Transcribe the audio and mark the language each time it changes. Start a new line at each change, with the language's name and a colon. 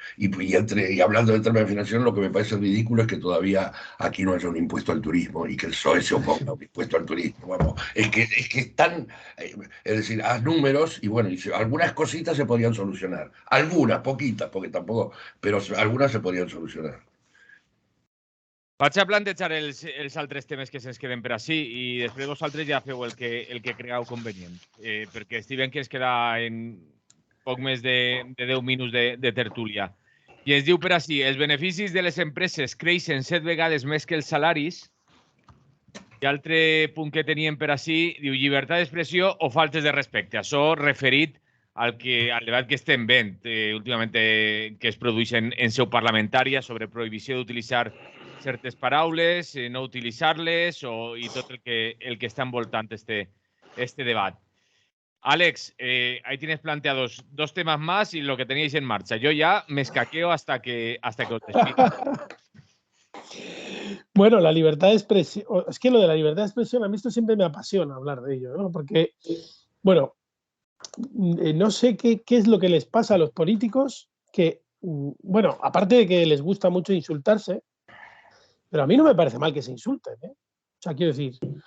Spanish: Y hablando del tema de financiación, lo que me parece ridículo es que todavía aquí no haya un impuesto al turismo y que el PSOE se oponga a un impuesto al turismo. Vamos, es que están, es decir, haz números y bueno, algunas cositas se podrían solucionar. Algunas, poquitas, porque tampoco, pero algunas se podrían solucionar.
Catalan: Vaig a plantejar els altres temes que se'ns queden per així i després vosaltres ja feu el que cregueu convenient, perquè estic veient que ens queda en poc més de 10 minuts de tertúlia. I ens diu per així, els beneficis de les empreses creixen 7 vegades més que els salaris. I altre punt que teníem per així, diu llibertat d'expressió o faltes de respecte. Això referit al debat que estem veient últimament que es produeix en seu parlamentària sobre prohibició d'utilitzar certes paraules, no utilitzar-les i tot el que està envoltant este debat.
Spanish: Alex, ahí tienes planteados 2 temas más y lo que teníais en marcha. Yo ya me escaqueo hasta que os despido. Bueno, la libertad de expresión, es que lo de la libertad de expresión a mí esto siempre me apasiona hablar de ello, ¿no? Porque, bueno, no sé qué es lo que les pasa a los políticos que, bueno, aparte de que les gusta mucho insultarse, pero a mí no me parece mal que se insulten, ¿eh? O sea, quiero decir,